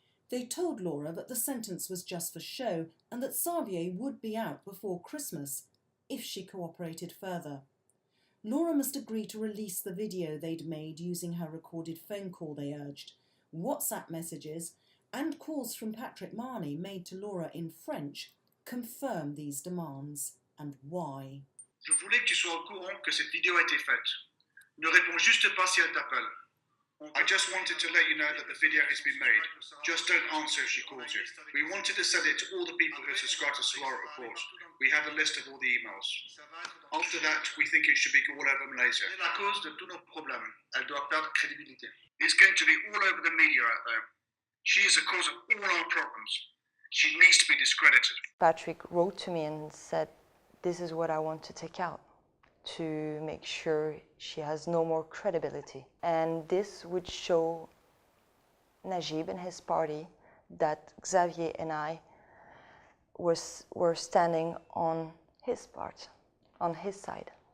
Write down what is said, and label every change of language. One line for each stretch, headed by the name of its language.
English: They told Laura that the sentence was just for show and that Xavier would be out before Christmas if she cooperated further. Laura must agree to release the video they'd made using her recorded phone call, they urged, WhatsApp messages and calls from Patrick Marnie made to Laura in French confirm these demands and why.
French: Je voulais que tu sois au courant que cette vidéo a été faite. Ne réponds juste pas si elle t'appelle.
English: I just wanted to let you know that the video has been made. Just don't answer if she calls you. We wanted to send it to all the people who subscribe to Sarawak Report. We have a list of all the emails. After that, we think it should be all over Malaysia.
French: À cause de tous nos problèmes, elle doit perdre crédibilité.
English: It's going to be all over the media out there. She is the cause of all our problems. She needs to be discredited. Patrick wrote to me and said, this is what I want to take out, to make sure she has no more credibility. And this would show Najib and his party that Xavier and I were standing on his part, on his side.